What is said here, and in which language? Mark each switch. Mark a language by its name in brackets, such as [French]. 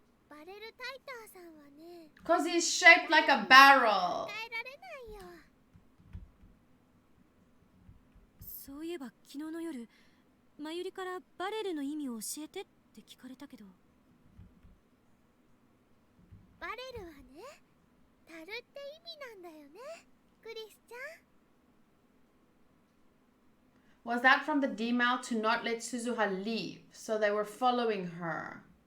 [Japanese] バレルタイターさんはね、 [English] Because he's shaped like a barrel. [Japanese] 変えられないよ。そういえば昨日の夜、まゆりからバレルの意味を教えてって聞かれたけど。バレルはね、タルって意味なんだよね、クリスちゃん。 [English] Was that from the D-mail to not let Suzuha leave? So they were following her.